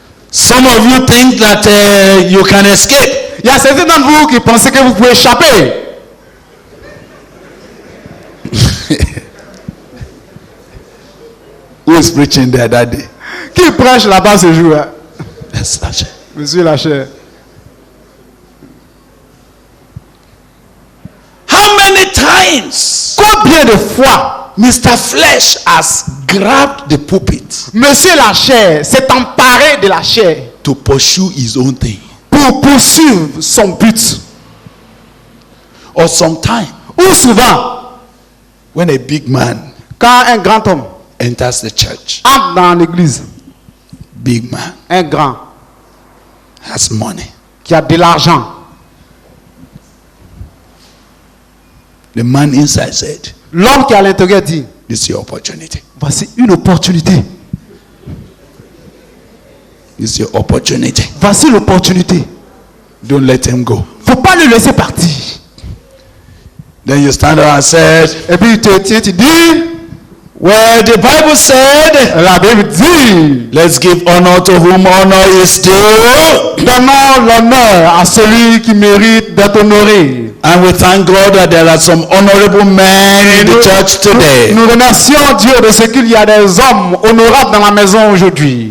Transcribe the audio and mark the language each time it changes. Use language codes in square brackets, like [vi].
[en] Some of you think that you can escape. [fr] Il y a certains d'entre vous qui pensent que vous pouvez échapper. [en] Who is preaching there that day? [fr] Qui prêche là-bas ce jour? Hein? [en] Yes, Lachey. [fr] Monsieur Lacher. [en] How many times [fr] Combien de fois [en] Mr. Flesh has grabbed the pulpit [fr] Monsieur Lacher s'est emparé de la chair [en] to pursue his own thing? [fr] pour poursuivre son but? [en] Or sometimes [fr] Ou souvent, [en] when a big man [fr] quand un grand homme [en] enters the church, [fr] entre dans l'église, [en] big man [fr] un grand [en] has money. [fr] qui a de l'argent, [en] The man inside said, [fr] l'homme qui est à l'intérieur dit, [en] this is your opportunity. [fr] voici une opportunité. [en] This is your opportunity. [fr] Voici l'opportunité. [en] Don't let him go. [fr] Faut pas le laisser partir. [en] Then you stand up and said, [fr] Et puis tu te tiens, tu dis, [en] well, the Bible said, [fr] la Bible dit, [en] let's give honor to whom honor is due. [fr] donnons l'honneur à celui qui mérite d'être honoré. [en] And we thank God that there are some honorable men in the church today. [fr] Nous remercions Dieu de ce qu'il y a des hommes honorables dans la maison aujourd'hui.